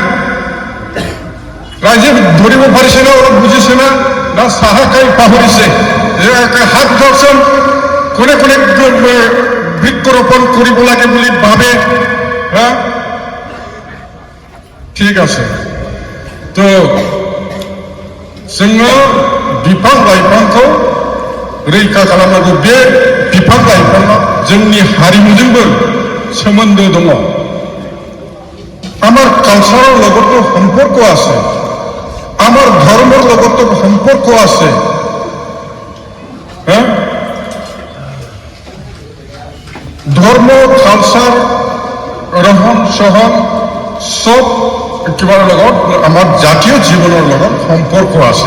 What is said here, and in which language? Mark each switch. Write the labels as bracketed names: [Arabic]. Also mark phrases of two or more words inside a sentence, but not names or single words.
[Assamese] ৰাইজে ধৰিব পাৰিছে না? অলপ বুজিছে না? না চাহ খাই পাহৰিছে? হাত ধৰচোন, কোনে কোনে বৃক্ষৰোপণ কৰিব লাগে বুলি ভাবে? ঠিক আছে। [Bodo] তো जोङो बिफां लाइफांखौ रैखा खालामनांगौ। बे बिफां लाइफाङा जोंनि हारिमुजोंबो सोमोन्दो दङ। [Assamese] আমার কালচাৰৰ লগতো সম্পৰ্ক আছে, আমার ধৰ্মৰ লগতো সম্পৰ্ক আছে। ধৰ্ম, কালচাৰ, ৰহন চহন সব কিবাৰ লগত আমাৰ জাতীয় জীৱনৰ লগত সম্পৰ্ক আছে।